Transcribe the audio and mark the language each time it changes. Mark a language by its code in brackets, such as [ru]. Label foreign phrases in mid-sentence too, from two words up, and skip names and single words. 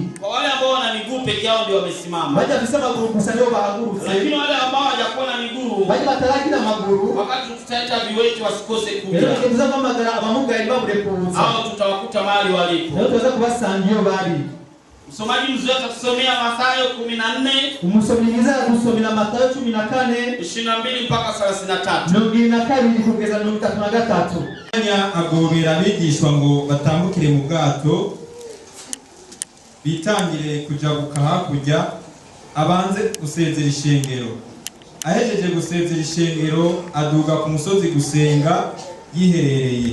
[sw] Kwa wale ambao wana miguu peke yao ndio wamesimama. Lakini wale ambao hawajakuwa na miguu, wakati tutaita viwete wasikose kuja. Hao tutawakuta mahali walipo. Msomaji mzuri atatusomea Mathayo 14. [rn] Umusomiriza gusomera Mathayo [sw] 14:22 mpaka 33. [rn] Kugeza 33. Agobera abigishwa ngo batambukire mu bwato bitangire kujabuka hakurya abanze gusezera ishengero. Ahejeje gusezera ishengero aduga ku musozi gusenga yiherereye.